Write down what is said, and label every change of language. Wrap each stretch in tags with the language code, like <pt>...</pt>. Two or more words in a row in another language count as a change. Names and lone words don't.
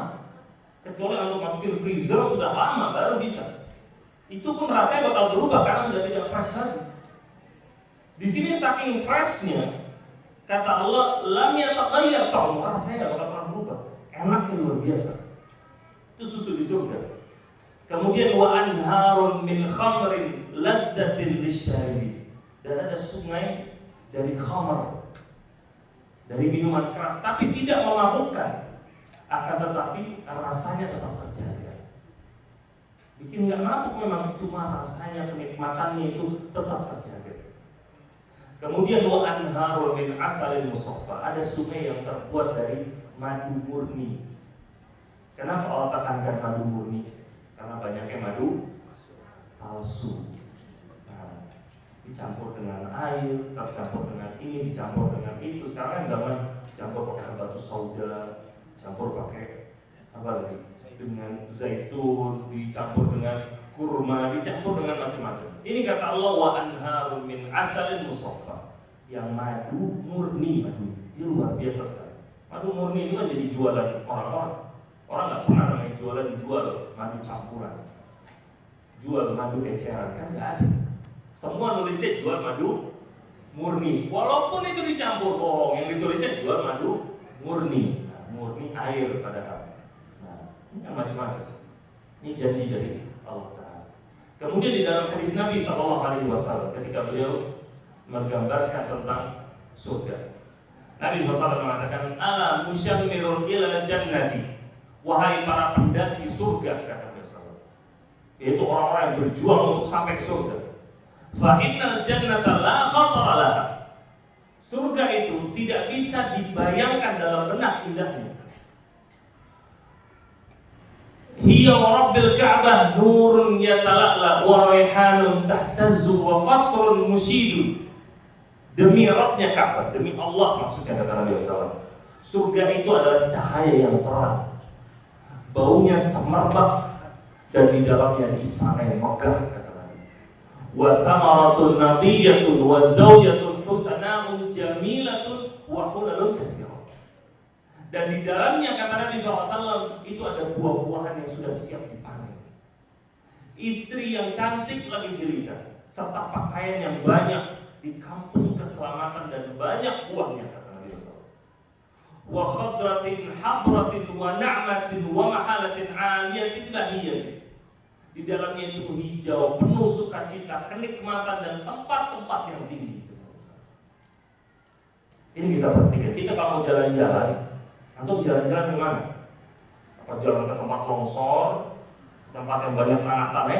<id>Kecuali kalau masukin freezer sudah lama baru bisa. Itu pun rasanya bakal berubah karena sudah tidak fresh lagi. Di sini saking freshnya, Kata Allah,</id> <ar>لم يتغير طعمه,</ar> <id>rasanya nggak bakal pernah berubah. Enaknya luar biasa. Itu susu di surga.</id> <ar>Kemudian وأنهار من خمر لذة للشاربين.</ar> <id>Dan ada sungai dari khamr, dari minuman keras, tapi tidak memabukkan, akan tetapi rasanya tetap terjaga. Bikin nggak mabuk memang, cuma rasanya, kenikmatannya itu tetap terjaga.</id> <ar>Kemudian وأنهار من عسل مصفى,</ar> <id>ada sungai yang terbuat dari madu murni. Kenapa Allah tekankan madu murni? Karena banyaknya madu palsu. Nah, dicampur dengan air, tercampur dengan ini, dicampur dengan itu. Sekarang kan zaman campur pakai batu sauda, campur pakai apa lagi? Dengan zaitun, dicampur dengan kurma, dicampur dengan macam-macam. Ini kata Allah,</id> <ar>وأنهار من عسل مصفى,</ar> <id>yang madu murni. Madu ini luar biasa sekali. Madu murni itu kan jadi jualan orang-orang. Orang nggak pernah namanya jual madu campuran, jual madu eceran, kan nggak ada. Semua nulisnya jual madu murni, walaupun itu dicampur bohong. Yang ditulisnya jual madu murni. Nah, murni air padahal. Nah, ini yang macam-macam. Ini janji dari Allah Ta'ala. Kemudian di dalam hadis Nabi SAW ketika beliau menggambarkan tentang surga, Nabi SAW mengatakan,</id> <ar>ألا مشمر إلى الجنة,</ar> <id>wahai para pendaki surga, kata Nabi SAW, yaitu orang-orang yang berjuang untuk sampai ke surga.</id> <ar>فإن الجنة لا خطر لها,</ar> <id>surga itu tidak bisa dibayangkan dalam benak indahnya.</id> <ar>هي ورب الكعبة نور يتلألأ وريحانة تهتز وقصر مشيد.</ar> <id>Demi Rabbnya Ka'bah, demi Allah maksudnya, kata Nabi SAW, surga itu adalah cahaya yang terang, baunya semerbak, dan di dalamnya istana yang megah, kata Nabi.</id> <ar>وثمرة نضيجة وزوجة حسناء جميلة وحلل كثيرة.</ar> <id>Dan di dalamnya, kata Nabi SAW, itu ada buah-buahan yang sudah siap dipanen, istri yang cantik lagi jelita, serta pakaian yang banyak, di kampung keselamatan dan banyak buahnya, kata Nabi SAW.</id> <ar>وخضرة وحبرة ونعمة ومحلة عالية بهية.</ar> <id>Di dalamnya itu hijau, penuh sukacita, kenikmatan, dan tempat-tempat yang tinggi. Ini kita perhatikan. Kita kalau mau jalan-jalan, atau jalan-jalan ke mana? Apa jalan ke tempat longsor, tempat yang banyak tanah-tanahnya?</id>